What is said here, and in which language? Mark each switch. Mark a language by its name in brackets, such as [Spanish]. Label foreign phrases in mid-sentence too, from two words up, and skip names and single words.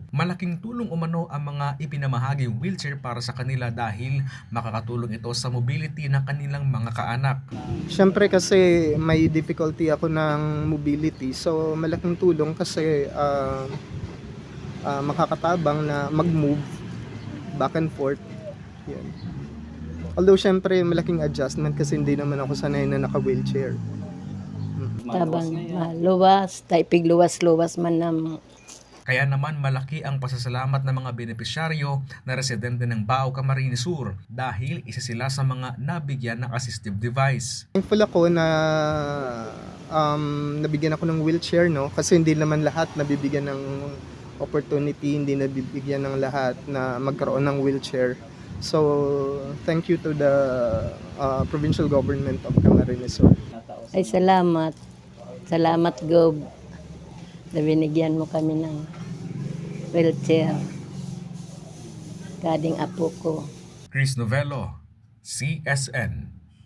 [Filipino] Malaking tulong umano ang mga ipinamahaging wheelchair para sa kanila dahil makakatulong ito sa mobility ng kanilang mga kaanak. Siyempre kasi may difficulty ako ng mobility. So, malaking tulong kasi makakatabang na mag-move [English] back and forth. [Filipino] Yan. Although syempre malaking adjustment kasi hindi naman ako sanay na naka-wheelchair. Tabang luwas, taipig luwas-luwas man nam. Kaya naman malaki ang pasasalamat ng mga benepisyaryo na residente ng Baaw, Camarines Sur dahil isa sila sa mga nabigyan ng [English] assistive device. [Filipino] Thankful ako na nabigyan ako ng wheelchair, no? Kasi hindi naman lahat nabibigyan ng opportunity, hindi nabibigyan ng lahat na magkaroon ng wheelchair. [English] So, thank you to the provincial government of Camarines Sur. [Filipino] Ay salamat. Salamat Gob. Na binigyan mo kami ng wheelchair. [Bikol] Kading apo ko. Chris Novello, CSN.